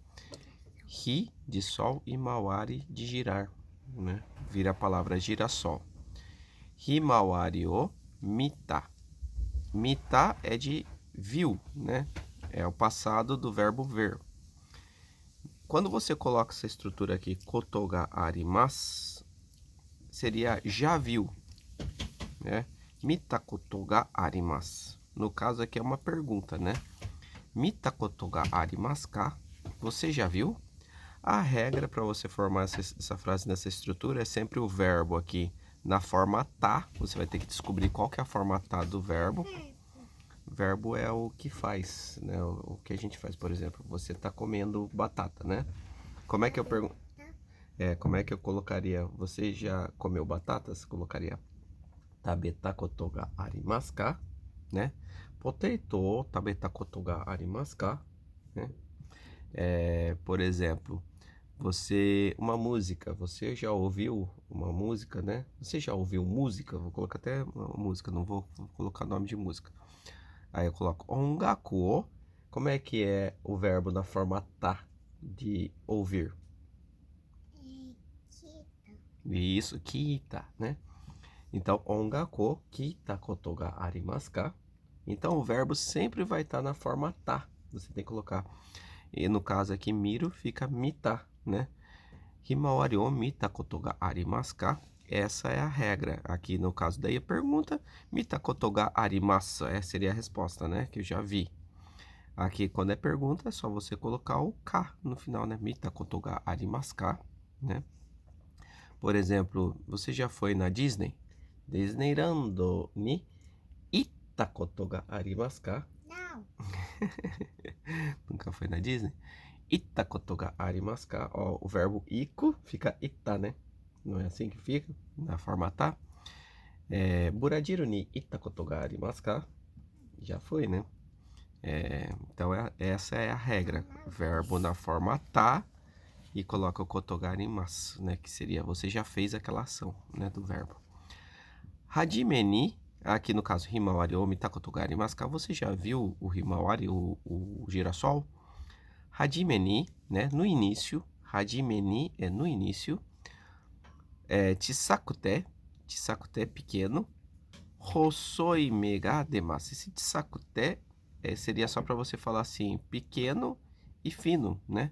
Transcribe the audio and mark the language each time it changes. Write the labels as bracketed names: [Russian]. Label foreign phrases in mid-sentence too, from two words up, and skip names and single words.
[Portuguese] Hi de sol e mawari de girar, né? Vira a palavra girassol. [Japanese] ひまわりを見た. [Portuguese] Mita é de viu, né? É o passado do verbo ver. Quando você coloca essa estrutura aqui, [Japanese] ことがあります, [Portuguese] seria já viu, né? [Japanese] 見たことがあります. [Portuguese] No caso aqui é uma pergunta, né? [Japanese] 見たことがありますか? [Portuguese] Você já viu? A regra para você formar essa frase nessa estrutura é sempre o verbo aqui na forma tá. Você vai ter que descobrir qual que é a forma tá do verbo. Verbo é o que faz, né? O que a gente faz, por exemplo, você tá comendo batata, né? Como é que eu pergunto? Como é que eu colocaria? Você já comeu batatas? [Japanese] Colocaria 食べたことがありますか, né? ポテト食べたことがありますか, né? [Portuguese] Por exemplo, uma música, você já ouviu uma música, né? Você já ouviu música? Vou colocar até uma música, não vou colocar nome de música. Aí eu coloco [Japanese] 音楽を. [Portuguese] Como é que é o verbo na forma tá de ouvir? Isso, kita, né? Então, [Japanese] 音楽聞いたことがありますか? [Portuguese] Então, o verbo sempre vai estar na forma tá. Você tem que colocar. E no caso aqui, miro fica mita, né? [Japanese] ひまわりを見たことがありますか? [Portuguese] Essa é a regra. Aqui no caso daí a pergunta, [Japanese] 見たことがあります, [Portuguese] seria a resposta, né? Que eu já vi. Aqui, quando é pergunta, é só você colocar o ka no final, né? [Japanese] 見たことがありますか, né? [Portuguese] Por exemplo, você já foi na Disney? [Japanese] ディズニーランドに行ったことがありますか? [Portuguese] Não. Nunca foi na Disney? [Japanese] 行ったことがありますか? [Portuguese] Ó, o verbo iku fica itta, né? Não é assim que fica? Na forma tá? [Japanese] ブラジルに行ったことがありますか? [Portuguese] Já foi, né? Então, essa é a regra. Verbo na forma tá e coloca o [Japanese] ことがあります, [Portuguese] né? Que seria, você já fez aquela ação, né? Do verbo. [Japanese] はじめに, [Portuguese] aqui no caso, [Japanese] himawari ou 見たことがありますか? [Portuguese] Você já viu o himawari, o girassol? [Japanese] はじめに, [Portuguese] né? No início. [Japanese] はじめに [Portuguese] é no início. Chisakute é pequeno. [Japanese] 細い芽が出ます. [Portuguese] Esse chisakute seria só para você falar assim, pequeno e fino, né?